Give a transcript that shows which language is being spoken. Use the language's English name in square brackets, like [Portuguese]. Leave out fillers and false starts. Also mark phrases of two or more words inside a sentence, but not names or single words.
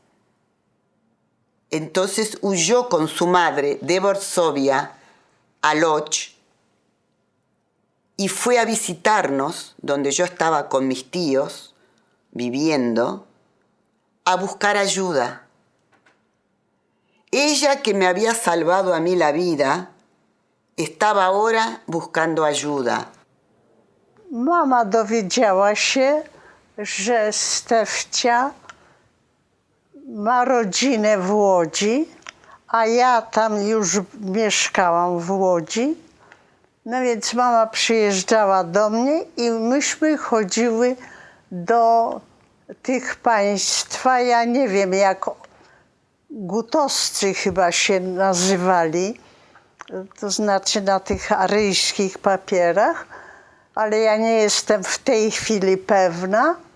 [Spanish] Entonces huyó con su madre de Varsovia a Łódź y fue a visitarnos, donde yo estaba con mis tíos viviendo, a buscar ayuda. Ella, que me había salvado a mí la vida, estaba ahora buscando ayuda. [Polish] Mama dowiedziała się, że Stefcia ma rodzinę w Łodzi, a ja tam już mieszkałam w Łodzi. No więc mama przyjeżdżała do mnie i myśmy chodziły do tych państwa, ja nie wiem, jak gutowscy chyba się nazywali, to znaczy na tych aryjskich papierach, ale ja nie jestem w tej chwili pewna.